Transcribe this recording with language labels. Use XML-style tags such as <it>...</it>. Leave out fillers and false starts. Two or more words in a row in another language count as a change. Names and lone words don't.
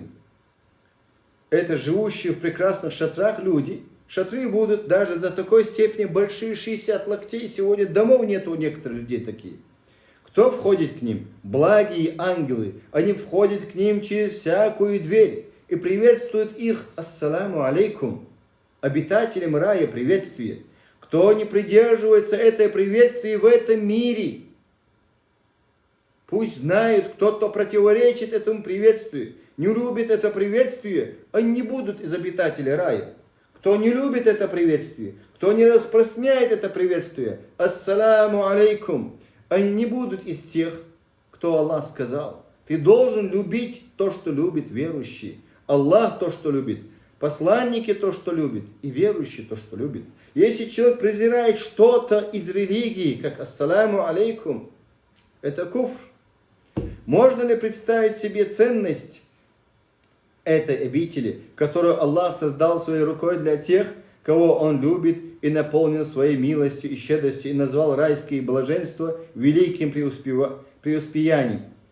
<ru>Это живущие в прекрасных шатрах люди. Шатры будут даже до такой степени большие, 60 локтей. Сегодня домов нет у некоторых людей такие. Кто входит к ним? Благие ангелы. Они входят к ним через всякую дверь и приветствуют их.</ru> <ar>السلام عليكم.</ar> <ru>Обитателям рая приветствие. Кто не придерживается этой приветствия в этом мире, пусть знают, кто противоречит этому приветствию, не любит это приветствие, они не будут из обитателей рая. Кто не любит это приветствие, кто не распространяет это приветствие,</ru> <ar>السلام عليكم,</ar> <ru>они не будут из тех, кто Аллах сказал. Ты должен любить то, что любит верующий. Аллах то, что любит. Посланники то, что любит. И верующий то, что любит. Если человек презирает что-то из религии, как</ru> <ar>السلام عليكم,</ar> <ru>это куфр. Можно ли представить себе ценность этой обители, которую Аллах создал своей рукой для тех, кого Он любит и наполнил своей милостью и щедростью, и назвал райские блаженства великим преуспеянием.</ru>